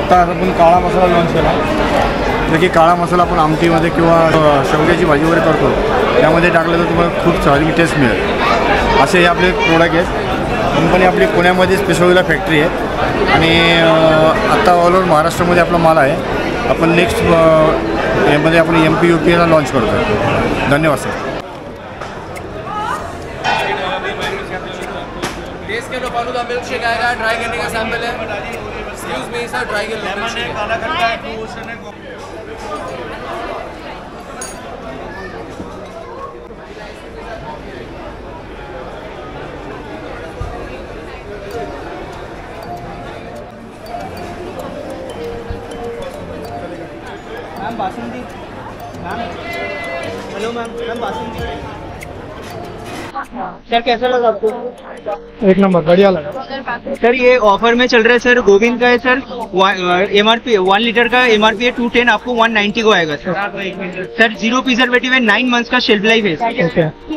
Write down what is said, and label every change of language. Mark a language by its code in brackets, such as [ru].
[mr] आता आपण काळा मसाला लॉन्च केला, जर की काळा मसाला आपण आमटीमध्ये किंवा शेवग्याची भाजी वगैरे करतो त्यामध्ये टाकलं तर तुम्हाला खूप चांगली टेस्ट मिळेल। असे हे आपले प्रोडक्ट आहेत। कंपनी आपली पुण्यामध्ये पिसोळीला फॅक्टरी आहे आणि आत्ता ऑल ओव्हर महाराष्ट्रामध्ये आपला माल आहे। आपण नेक्स्ट यामध्ये आपण MP UPला लॉन्च करतो आहे। धन्यवाद सर। [hi] टेस्ट के लो फालूदा मिल्क शेक आएगा, ट्राई करने का सैंपल है। एक्सक्यूज मी सर, ट्राई कर लो milk shake. Ma'am basundi, ma'am hello ma'am basundi sir, कैसा लगा आपको? एक नंबर, बढ़िया लगा सर। ये ऑफर में चल रहा है सर, गोविंद का है सर। MRP 1 लीटर का MRP है 210, आपको 190 को आएगा सर। सर 0 प्रिजर्वेटिव है, 9 मंथ्स का शेल्फ लाइफ है